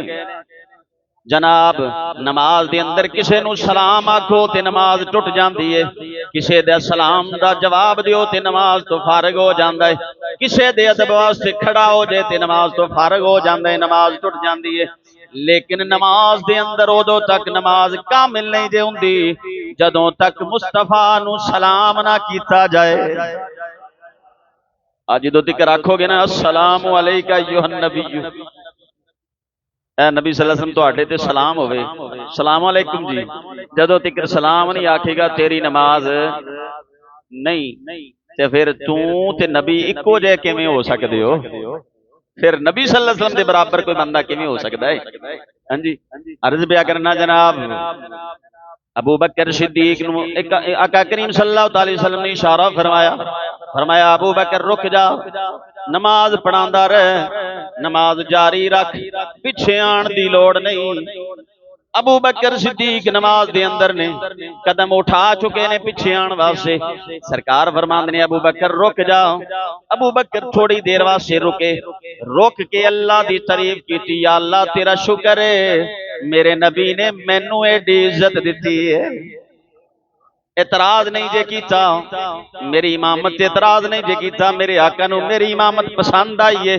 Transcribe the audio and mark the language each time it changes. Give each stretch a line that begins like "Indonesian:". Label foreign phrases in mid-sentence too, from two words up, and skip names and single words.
Punjabi: جناب نماز دے اندر کسے نو سلام آکھو تے نماز ٹٹ جاتی ہے، کسے دے سلام دا جواب دیو تے نماز تو فارغ ہو جاتا ہے، کسے دے ادب واسطے کھڑا ہو جائے تے نماز تو فارغ ہو جاتا ہے، نماز ٹٹ جاتی ہے. لیکن نماز دے اندر اودوں تک نماز کامل نہیں جے ہندی جدوں تک مصطفیٰ نو سلام نہ کیتا جائے. اج جدوں تک آکھو گے نا
Arabic: السلام عليك أيها النبي,
Punjabi: نبی
Arabic: صلى الله عليه وسلم
Punjabi: تہاڈے تے سلام ہووے,
Arabic: سلام عليكم
Punjabi: جی، جدوں تک سلام نہیں آکھے گا تیری نماز نہیں. تے فیر تو تے نبی اکو جے کیویں ہو سکدے ہو? فیر نبی
Arabic: صلى الله عليه وسلم
Punjabi: دے برابر کوئی بندہ کیویں ہو سکدا ہے? ہاں جی، عرض پیا کرنا جناب۔ ابو بکر صدیق نو آقا کریم
Arabic: صلى الله عليه وسلم
Punjabi: نے اشارہ فرمایا، فرمایا ابو بکر رک جا، نماز پڑھاندا رہ، نماز جاری رکھ، پچھے آن دی لوڑ نہیں. ابو بکر صدیق نماز دے اندر نے قدم اٹھا چکے نے پچھے آن واسطے. سرکار فرماندے نے ابو بکر رک جا۔ ابو بکر تھوڑی دیر واسطے رکے، رک کے اللہ دی تعریف کیتی، یا اللہ تیرا شکر ہے میرے نبی نے مینو ایڈی عزت دتی ہے، اعتراض نہیں جے کیتا، میری امامت تے اعتراض نہیں جے کیتا، میرے آقا نو میری امامت پسند آئی ہے.